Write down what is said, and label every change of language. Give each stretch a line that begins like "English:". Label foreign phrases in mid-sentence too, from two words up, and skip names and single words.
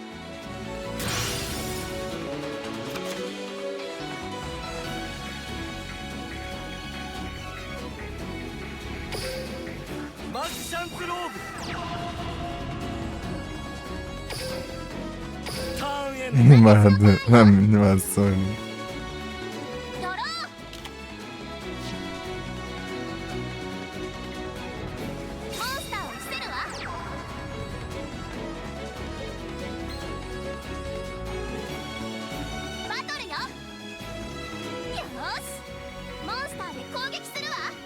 Japanese: マジシャンズローブ。ターンエンド。
Portuguese: animado na animação. Né?
Japanese: ドロー。モンスターを伏せるわ。バトルよ。よーし、モンスターで攻撃するわ。